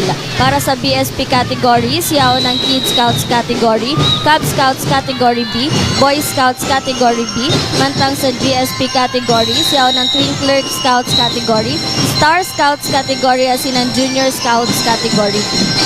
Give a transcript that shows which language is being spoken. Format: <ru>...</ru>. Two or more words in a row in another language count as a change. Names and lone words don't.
<bik>Para sa BSP categories, yaw ng</bik> <en>Kid Scouts category, Cub Scouts category B, Boy Scouts category B.</en> <bik>Mantang sa GSP categories, yaw ng</bik> <en>Twinkler Scouts category, Star Scouts category</en> <bik>asin ng</bik> <en>Junior Scouts category B.</en>